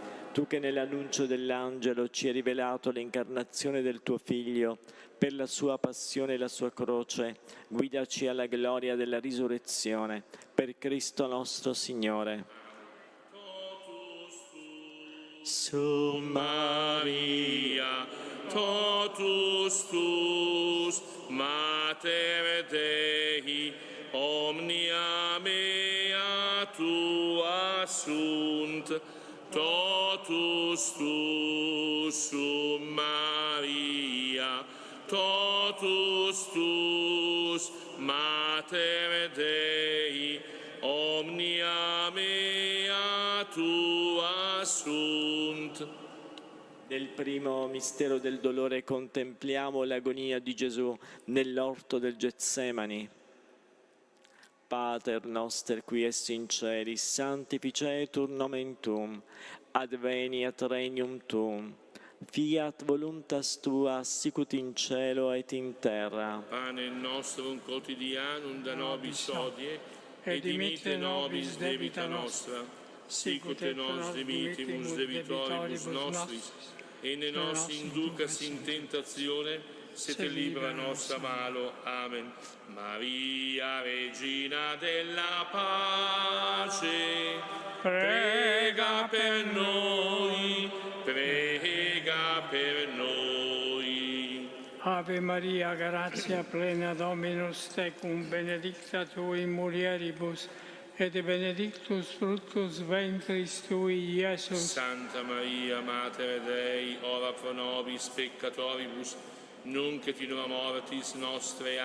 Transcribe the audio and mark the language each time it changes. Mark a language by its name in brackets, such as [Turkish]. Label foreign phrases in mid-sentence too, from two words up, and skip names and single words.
[Italian] Tu che nell'annuncio dell'angelo ci hai rivelato l'incarnazione del tuo Figlio, per la sua passione e la sua croce, guidaci alla gloria della risurrezione, per Cristo nostro Signore. [Latin] Su Maria, totus tus, Mater Dei, omnia mea tua sunt, totus tus, su Maria, totus tus, Mater Dei, omnia mea tua sunt. [Italian] Nel primo mistero del dolore contempliamo l'agonia di Gesù nell'orto del Getsemani. [Latin] Pater noster qui es in celis, sanctificetur nomen tuum, adveniat regnum tuum, fiat voluntas tua sicut in cielo et in terra. Pane nostrum quotidianum da nobis hodie, et dimitte nobis debita nostra, sicut et nos dimittimus debitoribus nostris, et ne nos inducas in tentatione, sed libera nos a malo. Amen. [Italian] Maria, Regina della pace, prega per noi, prega per noi. [Latin] Ave Maria, grazia plena, Dominus tecum, benedicta tu in mulieribus, et benedictus fructus ventris tui, Iesus. Santa Maria, Mater Dei, ora pro nobis peccatoribus, nunc et in hora mortis nostre.